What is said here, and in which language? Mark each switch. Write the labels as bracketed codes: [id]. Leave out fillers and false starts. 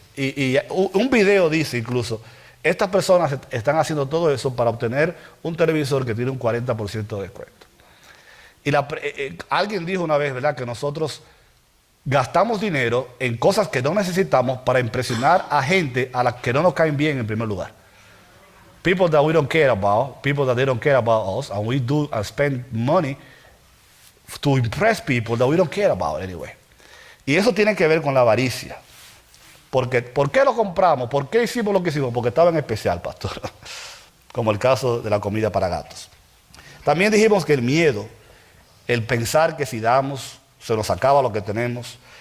[es] Y un video dice incluso, estas personas están haciendo todo eso para obtener un televisor que tiene un 40% de descuento. Y alguien dijo una vez, ¿verdad?, que nosotros gastamos dinero en cosas que no necesitamos para impresionar a gente a las que no nos caen bien en primer lugar. [en] People that we don't care about, people that they don't care about us, and we do and spend money to impress people that we don't care about anyway. [es] Y eso tiene que ver con la avaricia. Porque, ¿por qué lo compramos? ¿Por qué hicimos lo que hicimos? Porque estaba en especial, pastor. Como el caso de la comida para gatos. También dijimos que el miedo, el pensar que si damos, se nos acaba lo que tenemos.